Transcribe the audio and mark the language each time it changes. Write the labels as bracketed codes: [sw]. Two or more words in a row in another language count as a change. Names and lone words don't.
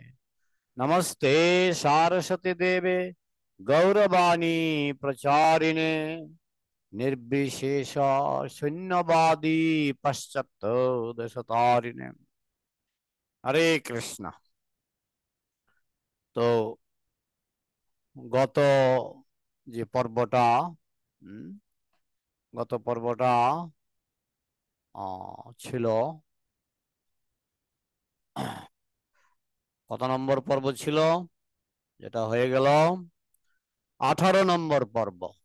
[sa] नमस्ते सारस्वती देवे गौरवाणी प्रचारिणे निर्विशेष शून्यवादी पश्चात दशतारिणे। हरे कृष्ण। [bn] तो গত যে পর্বটা গত পর্বটা ছিল কত নম্বর পর্ব ছিল? যেটা হয়ে গেল 18 নম্বর পর্ব।